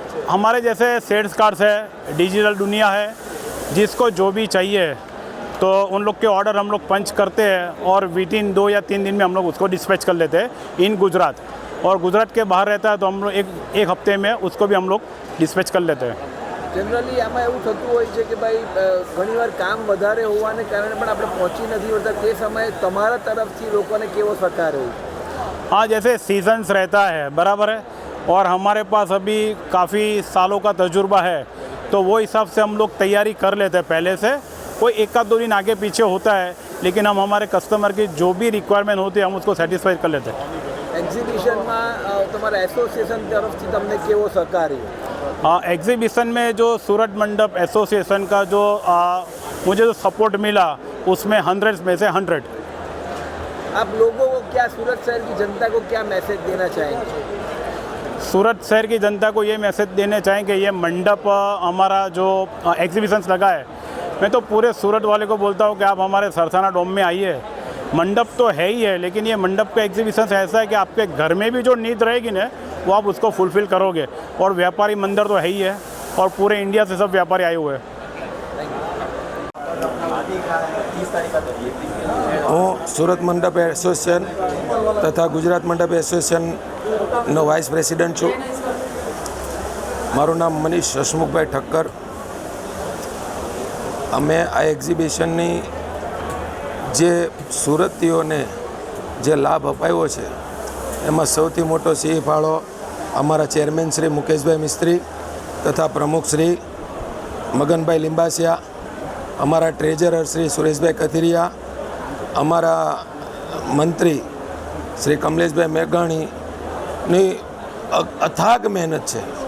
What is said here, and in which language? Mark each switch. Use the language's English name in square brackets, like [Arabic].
[Hindi] हमारे जैसे sales cards है, डिजिटल दुनिया है, जिसको जो भी चाहिए तो उन लोग के ऑर्डर हम लोग पंच करते हैं और विदिन 2 या 3 दिन में हम लोग उसको डिस्पैच कर लेते हैं इन गुजरात। और गुजरात के बाहर रहता है तो हम लोग एक हफ्ते में उसको भी हम लोग डिस्पैच कर लेते हैं। [Gujarati] જનરલી આમાં એવું થતું હોય છે કે ભાઈ ઘણીવાર કામ વધારે હોવાને કારણે પણ આપણે પહોંચી નથી વળતા, તે સમયે તમારા તરફથી લોકોને કેવો સહકાર હોય? [Hindi] हाँ, जैसे सीजन्स रहता है, बराबर है, और हमारे पास अभी काफ़ी सालों का तजुर्बा है तो वो हिसाब से हम लोग तैयारी कर लेते हैं पहले से। कोई 1-2 दिन आगे पीछे होता है लेकिन हम हमारे कस्टमर की जो भी रिक्वायरमेंट होती है हम उसको सेटिस्फाई कर लेते हैं। [Gujarati] એક્ઝિબિશનમાં તમારા એસોસિએશન તરફથી તમને કેવો સહકાર રહ્યો? [Hindi] एग्जीबिशन में जो सूरत मंडप एसोसिएशन का जो मुझे जो सपोर्ट मिला उसमें 100 में से 100। आप लोगों को क्या, सूरत शहर की जनता को क्या मैसेज देना चाहेंगे? सूरत शहर की जनता को ये मैसेज देने चाहेंगे, ये मंडप हमारा जो एग्जीबिशंस लगा है, मैं तो पूरे सूरत वाले को बोलता हूँ कि आप हमारे सरथाना डोम में आइए। मंडप तो है ही है लेकिन ये मंडप का एग्जीबिशन ऐसा है कि आपके घर में भी जो नीड रहेगी ना वो आप उसको फुलफ़िल करोगे। और व्यापारी मंदिर तो है ही है और पूरे इंडिया से सब व्यापारी आए हुए हैं। [Gujarati] હું સુરત મંડપ એસોસિએશન તથા ગુજરાત મંડપ એસોસિએશનનો વાઇસ પ્રેસિડેન્ટ છું. મારું નામ મનીષ હસમુખભાઈ ઠક્કર. અમે આ એક્ઝિબિશનની જે સુરતીઓને જે લાભ અપાયો છે એમાં સૌથી મોટો સિંહ ફાળો અમારા ચેરમેન શ્રી મુકેશભાઈ મિસ્ત્રી તથા પ્રમુખ શ્રી મગનભાઈ લિંબાસિયા, અમારા ટ્રેઝરર શ્રી સુરેશભાઈ કથિરિયા, અમારા મંત્રી શ્રી કમલેશભાઈ મેઘાણીની અથાગ મહેનત છે.